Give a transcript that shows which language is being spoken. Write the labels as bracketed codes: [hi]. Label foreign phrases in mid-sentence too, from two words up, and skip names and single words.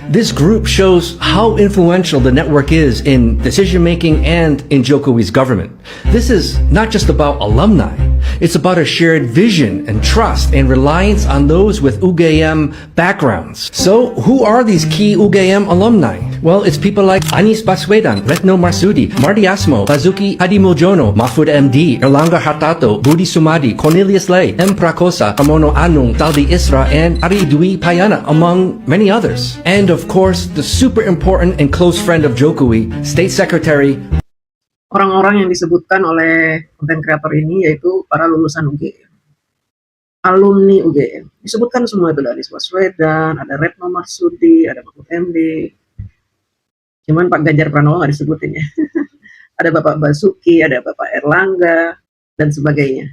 [en] This group shows how influential the network is in decision-making and in Jokowi's government. This is not just about alumni. It's about a shared vision and trust and reliance on those with UGM backgrounds. So, who are these key UGM alumni? Well, it's people like Anies Baswedan, Retno Marsudi, Marty Asmo, Basuki Hadimuljono, Mahfud MD, Erlangga Hartarto, Budi Sumadi, Cornelius Lay, M. Prakosa, Pramono Anung, Taldi Isra, and Ari Dwi Payana, among many others. And of course, the super important and close friend of Jokowi, State Secretary. [id] Orang-orang yang disebutkan oleh konten kreator ini yaitu para lulusan UGM, alumni UGM. Disebutkan semua itu, dari Baswedan, ada Retno Marsudi, ada Mahfud MD. Cuman Pak Ganjar Pranowo nggak disebutin ya. Ada Bapak Basuki, ada Bapak Erlangga, dan sebagainya.